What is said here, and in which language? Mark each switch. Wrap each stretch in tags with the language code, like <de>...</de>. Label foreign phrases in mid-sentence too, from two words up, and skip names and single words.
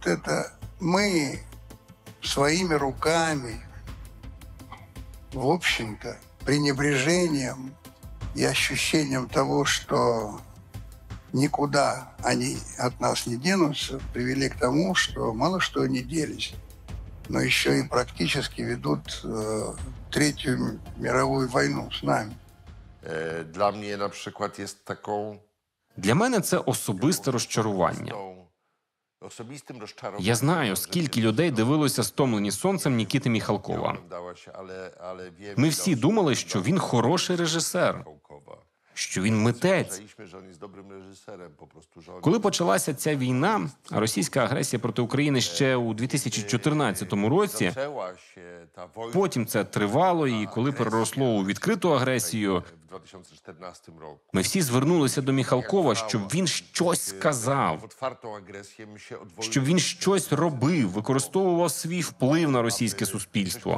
<ru>Это мы своими руками, в общем-то, пренебрежением и ощущением того, что никуда они от нас не денутся, привели к тому, что мало что они делись, но еще и практически ведут Третью мировую войну с нами.</ru> <pl>Dla mnie na przykład jest taką...</pl> <uk>Для мене це особисте розчарування. Я знаю, скільки людей дивилося «Стомлені сонцем» Нікіти Міхалкова. Ми всі думали, що він хороший режисер, що він митець. Коли почалася ця війна, російська агресія проти України ще у 2014 році, потім це тривало, і коли переросло у відкриту агресію, ми всі звернулися до Міхалкова, щоб він щось сказав, щоб він щось робив, використовував свій вплив на російське суспільство.</uk>